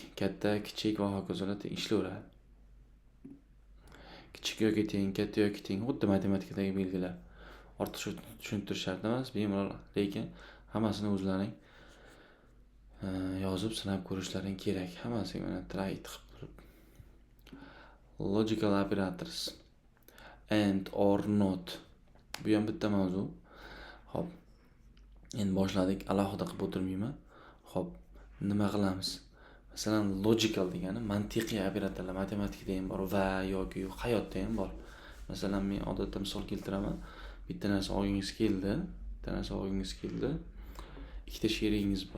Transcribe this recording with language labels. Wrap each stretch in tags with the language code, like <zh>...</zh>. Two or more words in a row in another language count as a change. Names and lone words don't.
<uz>Katta, kichik va hokazolar ishlayveradi. Kichik yoki teng, katta yoki teng, xuddi matematikadagi belgilar. Ortiqcha tushuntirish shart emas, bemalol, lekin hammasini o'zlaring yozib sinab ko'rishlaring kerak. Hammasiga mana try qilib turib.</uz> <en>Logical operators and or not.</en> <uz>Bu ham bitta mavzu. Xo'p. Endi boshladik, alohida qilib o'tirmayman. Xo'p, nima qilamiz? Masalan, logical degani mantiqiy operatorlar matematikada ham bor va yoki hayotda ham bor. Masalan, men odatda misol keltiraman. Bitta narsa olgingiz keldi, ikkita sherigingiz bor.</uz>